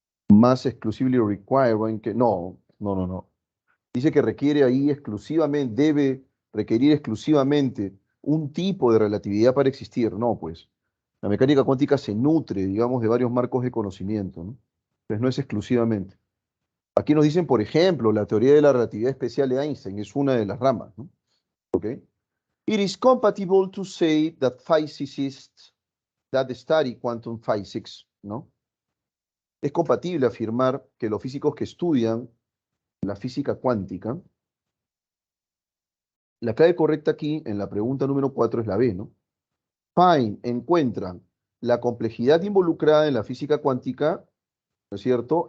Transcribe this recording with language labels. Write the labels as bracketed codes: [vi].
[es] Más [en] exclusively requiring [es] que. No, no, no, no. Dice que requiere ahí exclusivamente, debe requerir exclusivamente un tipo de relatividad para existir. No, pues. La mecánica cuántica se nutre, digamos, de varios marcos de conocimiento, ¿no? Pues no es exclusivamente. Aquí nos dicen, por ejemplo, la teoría de la relatividad especial de Einstein es una de las ramas, ¿no? ¿Ok? [en] It is compatible to say that physicists that study quantum physics, ¿no? [es] Es compatible afirmar que los físicos que estudian la física cuántica, la clave correcta aquí en la pregunta número 4 es la B, ¿no? [en] Find, [es] encuentran la complejidad involucrada en la física cuántica, ¿no es cierto?